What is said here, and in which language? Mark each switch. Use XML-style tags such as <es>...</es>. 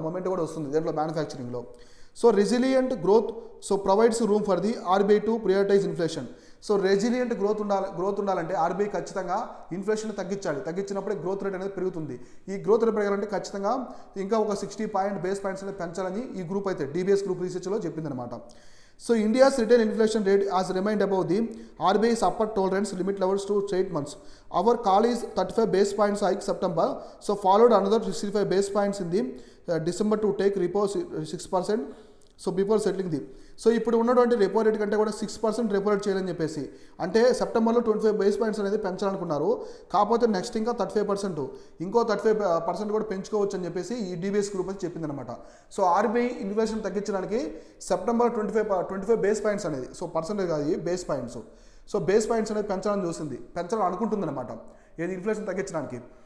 <te>Moment కూడా వస్తుంది దీంట్లో మ్యానుఫ్యాక్చరింగ్లో.</te> <en>So resilient growth so provides room for the RBI to prioritise inflation.</en> <te>So resilient growth ఉండాలంటే RBI ఖచ్చితంగా inflation తగ్గించినప్పుడే growth rate అనేది పెరుగుతుంది. ఈ గ్రోత్ రేట్ పెరగాలంటే ఖచ్చితంగా ఇంకా ఒక 60 basis points అనేది పెంచాలని ఈ గ్రూప్ అయితే డీబీఎస్ గ్రూప్ రీసెర్చ్లో చెప్పిందనమాట.</te> <en>So India's retail inflation rate has remained above the RBI's upper tolerance limit levels to 8 months. Our call is 35 base points hike September. So followed another 65 base points in the December to take repo 6%. So before settling the.</en> <te>So ఇప్పుడు ఉన్నటువంటి repo rate కంటే కూడా 6% repo rate చేయాలని చెప్పేసి, అంటే సెప్టెంబర్లో 25 base points అనేది పెంచాలనుకున్నారు. కాకపోతే నెక్స్ట్ ఇంకా 35%, ఇంకో 35% కూడా పెంచుకోవచ్చు అని చెప్పేసి ఈ డీబీఎస్ గ్రూప్ అని చెప్పింది అనమాట. సో ఆర్బీఐ ఇన్ఫ్లేషన్ తగ్గించడానికి సెప్టెంబర్ 25 బేస్ పాయింట్స్ అనేది, సో పర్సెంటేజ్ కాదు base points, so base points అనేది పెంచాలని చూసింది, పెంచాలని అనుకుంటుంది అనమాట ఏది ఇన్ఫ్లేషన్ తగ్గించడానికి.</te>